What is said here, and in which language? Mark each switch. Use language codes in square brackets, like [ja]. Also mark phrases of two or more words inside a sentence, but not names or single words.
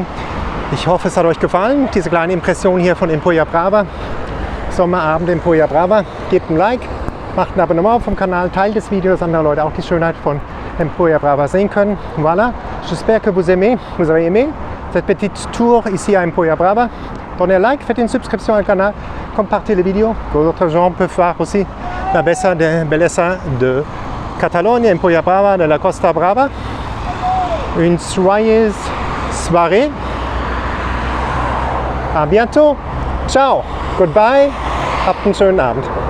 [de] Ich hoffe, es hat euch gefallen, diese kleine Impression hier von Empuriabrava. Sommerabend Empuriabrava. Gebt ein Like, macht ein Abonnement vom Kanal, teilt das Video, dass andere Leute auch die Schönheit von Empuriabrava sehen können. [fr] Voilà, j'espère que vous avez aimé cette petite tour ici à Empuriabrava. Donnez un like, faites une subscription au canal, compartez les vidéos, que d'autres gens peuvent voir aussi la belleza de Catalogne, Empuriabrava, de la Costa Brava. Une joyeuse soirée. À bientôt. [en] Ciao. Goodbye. [de] Habt einen schönen Abend.